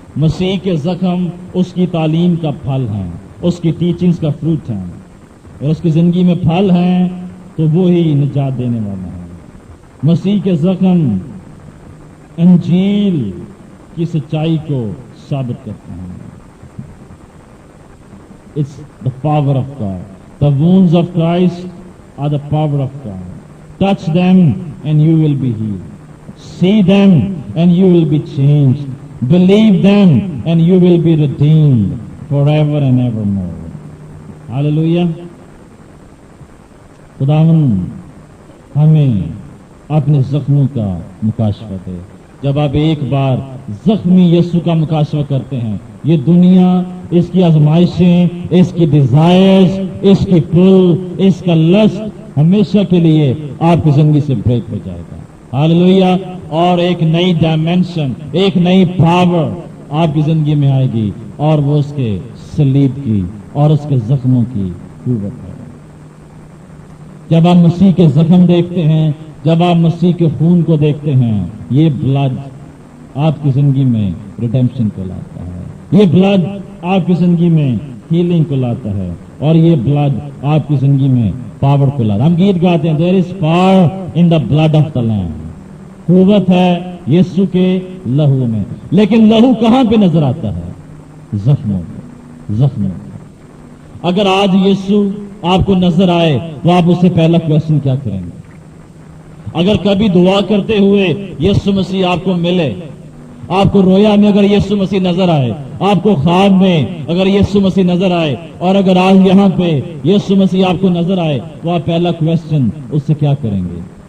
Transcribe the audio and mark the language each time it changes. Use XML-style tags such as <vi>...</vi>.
<ur>مسیح کے زخم اس کی تعلیم کا پھل ہیں، اس کی ٹیچنگز کا فروٹ ہیں. اور اس کی زندگی میں پھل ہیں تو وہی نجات دینے والا ہے. مسیح کے زخم انجیل کی سچائی کو ثابت کرتے ہیں.</ur> <en>It's the power of God. The wounds of Christ are the power of God. Touch them and you will be healed. See them and you will be changed. Believe them and you will be redeemed forever and evermore. Hallelujah.</en> <ur>خداوند ہمیں اپنے زخموں کا مکاشفہ دے. جب آپ ایک بار زخمی یسوع کا مکاشفہ کرتے ہیں، یہ دنیا، اس کی آزمائشیں، اس کی ڈیزائرز، اس کی پل، اس کا لسٹ ہمیشہ کے لیے آپ کی زندگی سے بریک ہو جائے گا. ہاللویا. اور ایک نئی ڈائمینشن، ایک نئی پاور آپ کی زندگی میں آئے گی، اور وہ اس کے صلیب کی اور اس کے زخموں کی قوت ہے. جب آپ مسیح کے زخم دیکھتے ہیں، جب آپ مسیح کے خون کو دیکھتے ہیں، یہ بلڈ آپ کی زندگی میں ریڈیمپشن کو لاتا ہے. یہ بلڈ آپ کی زندگی میں ہیلنگ کو لاتا ہے، اور یہ بلڈ آپ کی زندگی میں پاور کو لاتا ہے. ہم گیت گاتے ہیں،</ur> <en>There is power in the blood of the lamb.</en> <ur>قوت ہے یسوع کے لہو میں. لیکن لہو کہاں پہ نظر آتا ہے؟ زخموں میں. زخموں میں. اگر آج یسوع آپ کو نظر آئے تو آپ اس سے پہلا کویسچن کیا کریں گے؟ اگر کبھی دعا کرتے ہوئے یسوع مسیح آپ کو ملے، آپ کو رویا میں اگر یسوع مسیح نظر آئے، آپ کو خواب میں اگر یسوع مسیح نظر آئے، اور اگر آج یہاں پہ یسوع مسیح آپ کو نظر آئے تو آپ پہلا کویسچن اس سے کیا کریں گے؟</ur>